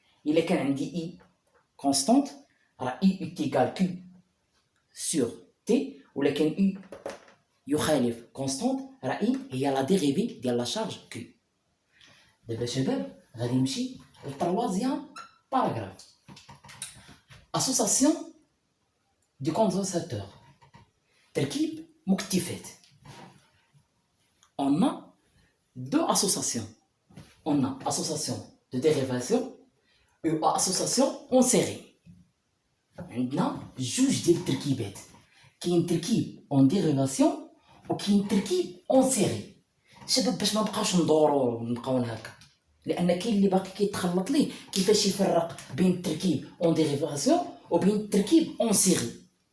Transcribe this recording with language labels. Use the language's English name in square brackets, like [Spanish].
[Arabic] الا كان عندي اي كونستانت راه اي ايكال كيو سور تي، ولكن اي يخالف كونستانت راه اي هي لا ديريفي ديال لا شارج كيو. دابا شباب غادي نمشي للتروازيام باراغراف. اسوساسيون دي كوندونساتور، تركيب مكتفات. [French] On a deux associations. On a association de dérivation et association en série. [Arabic] عندنا جوج ديال التركيبات، كاين تركيب اون ديريفاسيون وكاين تركيب اون سيري. شباب باش ما نبقاوش ندورو ونبقاو هكا، لان كاين اللي باقي كيتخلط ليه كيفاش يفرق بين التركيب اون ديريفاسيون وبين التركيب اون سيري.